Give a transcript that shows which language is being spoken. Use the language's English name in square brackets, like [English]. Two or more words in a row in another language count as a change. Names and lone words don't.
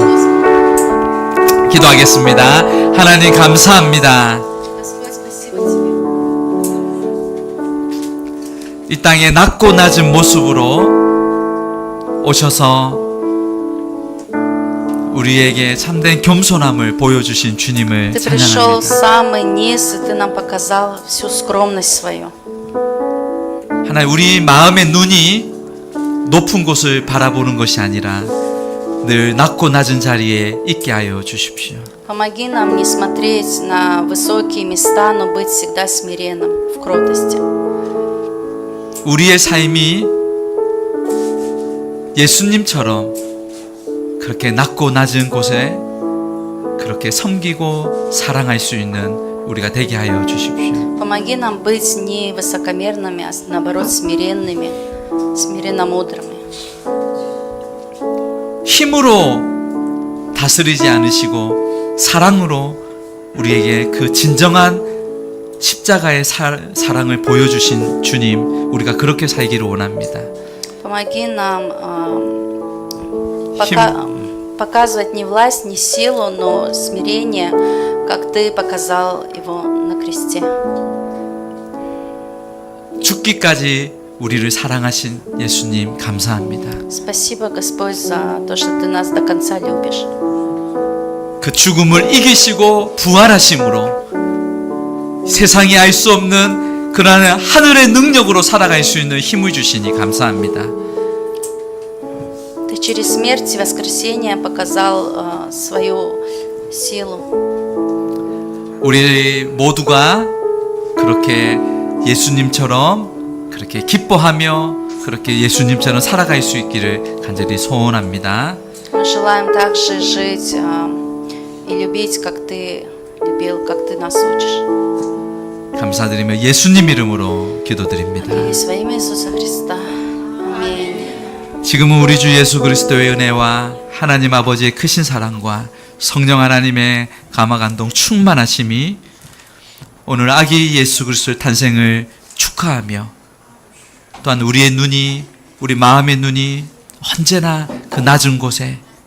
[Korean] 기도하겠습니다. 하나님 감사합니다. 이 땅에 낮고 낮은 모습으로 오셔서 우리에게 참된 겸손함을 보여주신 주님을 [Russian] Ты пришел в [Korean] 찬양합니다. [Russian] самый низ, и Ты нам показал всю скромность свою. [Korean] 하나님, 우리 마음의 눈이 높은 곳을 바라보는 것이 아니라 늘 낮고 낮은 자리에 있게 하여 주십시오. [Russian] Помоги нам не смотреть на высокие места, но быть всегда смиренным в кротости. [Korean] 우리의 삶이 예수님처럼 그렇게 낮고 낮은 곳에 그렇게 섬기고 사랑할 수 있는 우리가 되게 하여 주십시오. [Russian] Помоги нам быть не высокомерными, а наоборот смиренными, смиренно-мудрыми. [Korean] 힘으로 다스리지 않으시고 사랑으로 우리에게 그 진정한 십자가의 사랑을 보여주신 주님, 우리가 그렇게 살기를 원합니다. [Russian] Помоги нам показывать не власть, не силу, но смирение, как Ты показал его на кресте. [Korean] 죽기까지 우리를 사랑하신 예수님 감사합니다. [Russian] Спасибо, Господь, за то, что Ты нас до конца любишь. [Korean] 그 죽음을 이기시고 부활하심으로 세상이 알 수 없는 그러한 하늘의 능력으로 살아갈 수 있는 힘을 주시니 감사합니다. [Russian] Ты через смерть и воскресение показал свою силу. [Korean] 우리 모두가 그렇게 예수님처럼 그렇게 기뻐하며 그렇게 예수님처럼 살아갈 수 있기를 간절히 소원합니다. [Russian] Мы желаем также жить и любить, как Ты любил, как Ты нас учишь. [Korean] 감사드리며 예수님 이름으로 기도드립니다. [Russian] И во имя Иисуса Христа. Аминь. [Korean] 지금은 우리 주 예수 그리스도의 은혜와 하나님 아버지의 크신 사랑과 성령 하나님의 감화 감동 충만하심이 오늘 아기 예수 그리스도의 탄생을 축하하며 또한 우리의 눈이, 우리 마음의 눈이 언제나 그 낮은 곳에